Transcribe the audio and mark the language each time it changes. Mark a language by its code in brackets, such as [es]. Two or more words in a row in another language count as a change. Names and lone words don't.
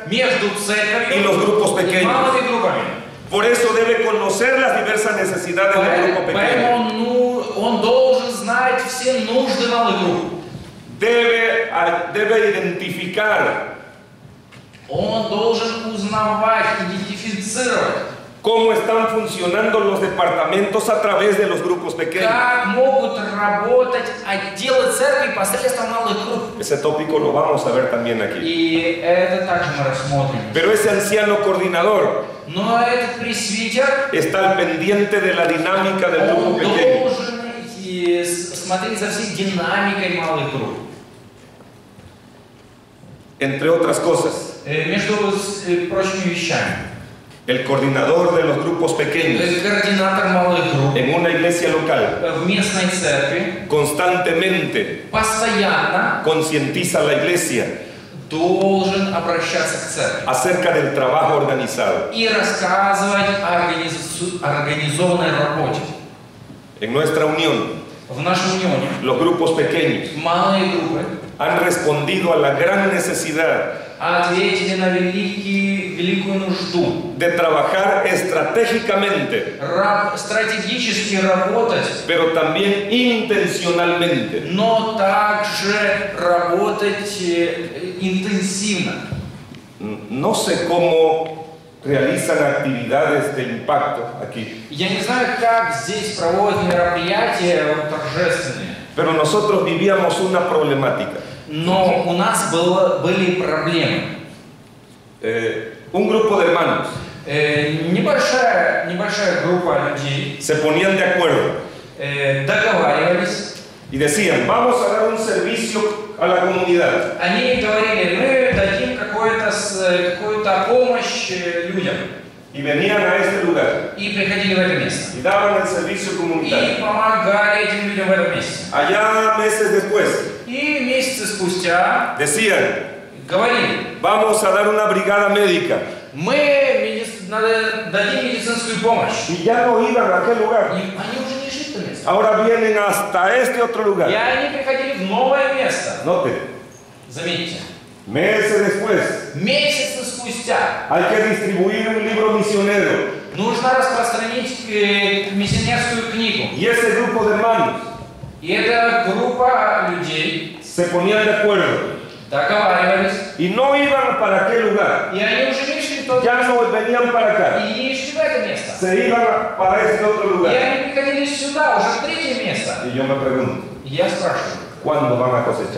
[ru] между [es] Y [ru] церковью [es] los grupos [ru] и [es] pequeños. [ru] малыми группами. [es] Por eso debe conocer las diversas necesidades del grupo pequeño. [ru] Поэтому он должен знать все нужды малых групп. [es] Debe identificar [ru] Он должен узнавать, идентифицировать, [es] cómo están funcionando los departamentos a través de los grupos pequeños. [ru] как могут работать отделы церкви посредством малых групп. [es] Ese tópico lo vamos a ver también aquí. [ru] И это также мы рассмотрим. [es] Pero ese anciano coordinador [ru] Но этот пресвитер, [es] está al pendiente de la dinámica del grupo [ru] он [es] pequeño. [ru] должен смотреть за всей динамикой малых групп. [es] Entre otras cosas, [ru] Между прочими вещами. [es] el coordinador de los grupos pequeños [ru] Координатор малых групп [es] en una iglesia local [ru] в местной церкви [es] constantemente [ru] постоянно [es] concientiza a la iglesia [ru] должен обращаться к церкви [es] acerca del trabajo organizado. [ru] и рассказывать о организованной работе. [es] En nuestra unión, [ru] В нашей унионе [es] los grupos pequeños [ru] малые группы [es] han respondido a la gran necesidad [ru] ответили на великую нужду [es] de trabajar estratégicamente, [ru] стратегически работать, [es] pero también intencionalmente. [ru] но также работать интенсивно. [es] No sé cómo realizan actividades de impacto aquí, [ru] Я не знаю, как здесь проводят мероприятия торжественные, [es] pero nosotros vivíamos una problemática. [ru] но у нас были проблемы. [es] Un grupo de hermanos [ru] Небольшая группа людей [es] se ponían de acuerdo [ru] договаривались. [es] y decían, vamos a dar un servicio a la comunidad. [ru] Они говорили, мы дадим какую-то помощь людям. [es] y venían a este lugar [ru] и приходили в это место. [es] y daban el servicio [ru] И [es] comunitario. [ru] помогали этим людям в этом месте. [es] Allá meses después [ru] И месяцы спустя [es] decían, [ru] говорили, [es] vamos a dar una brigada médica. [ru] мы дадим медицинскую помощь. [es] Y ya no iban a aquel lugar. [ru] И они уже не шли в это место. [es] Ahora vienen hasta este otro [ru] И [es] lugar. [ru] они приходили в новое место. [es] Noten, [ru] Заметьте, [es] meses después [ru] месяцы спустя [es] hay que distribuir un libro misionero. [ru] нужно распространить миссионерскую книгу. [es] Y ese grupo de hermanos [ru] И эта группа людей [es] se ponían de acuerdo [ru] договаривались, [es] y no iban para aquel lugar. [ru] и они уже не шли туда, [es] Ya no venían para acá. [ru] и не шли в это место. [es] Se iban para este otro [ru] И [es] lugar. [ru] они приходили сюда, уже в третье место. [es] Y yo me pregunto, [ru] И я спрашиваю, [es] ¿cuándo van a cosechar?